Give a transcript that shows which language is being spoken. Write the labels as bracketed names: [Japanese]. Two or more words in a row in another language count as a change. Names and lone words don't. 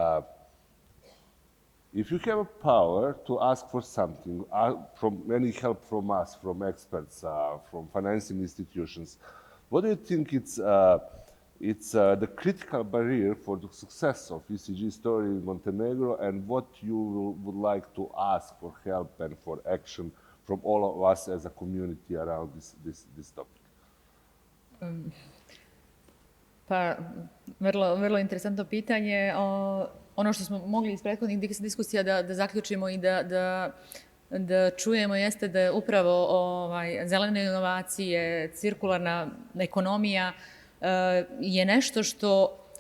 [English] If you have a power to ask for something, from any help from us, from experts, from financing institutions, what do you think it's the critical barrier for the success of ESG story in Montenegro, and what you would like to ask for help and for action from all of us as a community around this topic? [Serbian] Pa, vrlo interesantno pitanje. Ono što smo mogli iz prethodnih diskusija da zaključimo i da čujemo jeste da upravo zelene inovacije, cirkularna ekonomija je nešto što